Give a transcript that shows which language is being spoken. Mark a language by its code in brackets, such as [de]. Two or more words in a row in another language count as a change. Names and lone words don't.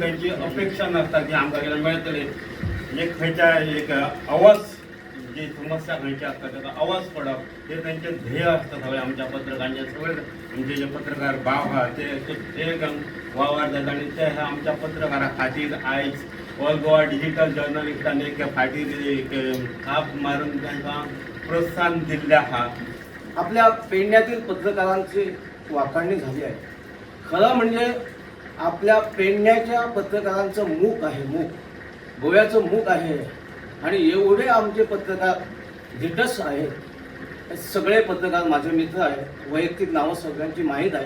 [kok] खंयची अपेक्षा नासता की आमकां कितें मेळटलें एक खंयच्या एक आवाज जी समस्या खंयची आसता ताका आवाज पडप हे तेंचें ध्येय आसता सगळे आमच्या पत्रकारांचे सगळे आमचे जे पत्रकार भाव आहा ते वावर जाता आनी ते आमच्या पत्रकारा खातीर आयज ऑल गोवा डिजिटल जर्नलिस्टांनी एक फाटीर थाप मारून तांकां प्रोत्साहन दिल्लें आहा. [mr] आपल्या पेडण्यातील पत्रकारांची वाखाणणी झाली आहे. खरं म्हणजे आपल्या पेडण्याच्या पत्रकारांचं मूक आहे, मूक गोव्याचं मूक आहे आणि एवढे आमचे पत्रकार धिटस आहेत. सगळे पत्रकार माझे मित्र आहेत, वैयक्तिक नावं सगळ्यांची माहीत आहे.